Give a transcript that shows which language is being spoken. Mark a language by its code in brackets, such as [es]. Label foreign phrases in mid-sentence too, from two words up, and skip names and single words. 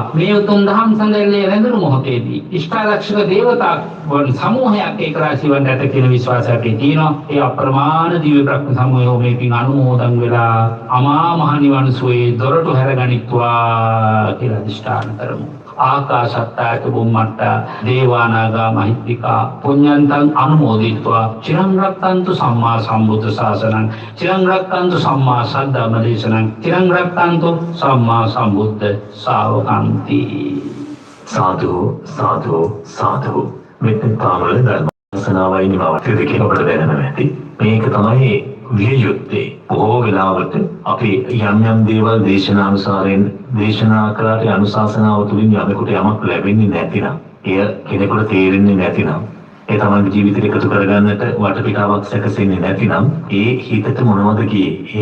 [si] මේ උතුම් දහම් සඳල්ලේ රැඳුණු මොහොතේදී ඉෂ්ඨාරක්ෂක දේවතාවුන් සමූහයක් ඒක රාශි වන්ට ඇත කියන විශ්වාසය අපේ තියෙනවා. ඒ අප්‍රමාණ දිව්‍ය බ්‍රහ්ම සමූහය මේ පින් අනුමෝදන් වෙලා අමා මහ නිවන් සුවේ දොරටු හැරගනිත්වා කියලා අධිෂ්ඨාන කරමු. [pi] ආකාශත්තාච බුම්මත්තා දේවානාගා මහිත්‍තිකා පුඤ්ඤන්තං අනුමෝදිත්වා චිරං රක්ඛන්තු සම්මා සම්බුද්ධ ශාසනං චිරං රක්ඛන්තු සම්මා සද්ධම්ම දේශනං චිරං රක්ඛන්තු සම්මා සම්බුද්ධ ශාවකන්ති. [si] සාදු සාදු සාදු. මෙතන පාමල ධර්මසනාවයි නිමාවට දෙකේ ඔබට දැනෙනවා ඇති. මේක තමයි විය යුත්තේ. බොහෝ වෙලාවට අපි යම් යම් දේවල් දේශනානුසාරයෙන් දේශනා කළාට අනුශාසනාව තුළින් යමෙකුට යමක් ලැබෙන්නේ නැතිනම්, එය කෙනෙකුට තේරෙන්නේ නැතිනම්, ඒ තමන්ගේ ජීවිතයට එකතු කරගන්නට වටපිටාවක් සැකසෙන්නේ නැතිනම්, ඒ හිතට මොනවද ගියේ?